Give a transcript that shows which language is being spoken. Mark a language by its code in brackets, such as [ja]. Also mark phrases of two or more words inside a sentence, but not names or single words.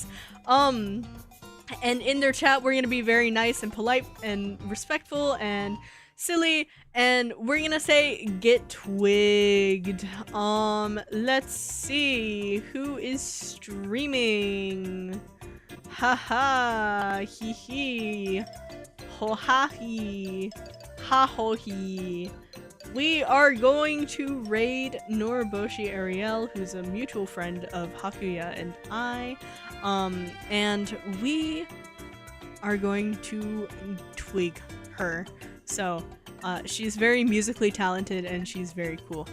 [en] And in their chat, we're gonna be very nice and polite and respectful and silly, and we're gonna say get twigged. Let's see who is streaming. Haha, hee hee, ho ha hee, ha ho hee. We are going to raid Noriboshi Ariel, who's a mutual friend of Hakuya and I, and we are going to twig her. So, she's very musically talented and she's very cool.